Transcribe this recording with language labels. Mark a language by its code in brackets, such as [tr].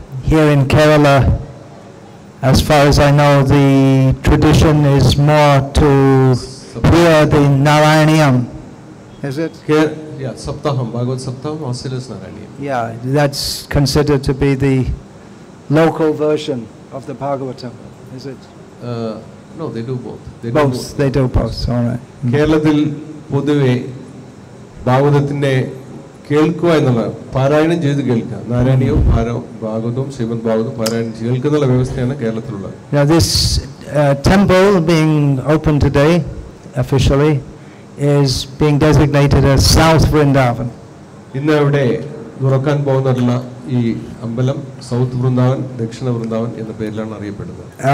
[en] Here in Kerala, as far as I know, the tradition is more to hear the Narayanam. Is it? Yeah, Saptaham, Bhagavad Saptaham, Asilas Narayanam. Yeah, that's considered to be the local version of the Bhagavatam. Is it? No, they do both. They do both. All right. [ml] കേരളത്തിൽ പൊതുവെ ഭാഗവതത്തിന്റെ കേൾക്കുക എന്നുള്ള, പാരായണം ചെയ്ത് കേൾക്കുക, നാരായണീയവും ഭാഗവതവും ശ്രീമദ് ഭാഗവതവും പാരായണം കേൾക്കുന്ന വ്യവസ്ഥയാണ് കേരളത്തിലുള്ളത്. [en] Now this temple being open today officially is being designated as South Vrindavan. [ml] ഇന്ന് ഇവിടെ തുറക്കാൻ പോകുന്ന ഈ അമ്പലം സൗത്ത് വൃന്ദാവൻ, ദക്ഷിണ വൃന്ദാവൻ എന്ന പേരിലാണ് അറിയപ്പെടുന്നത്.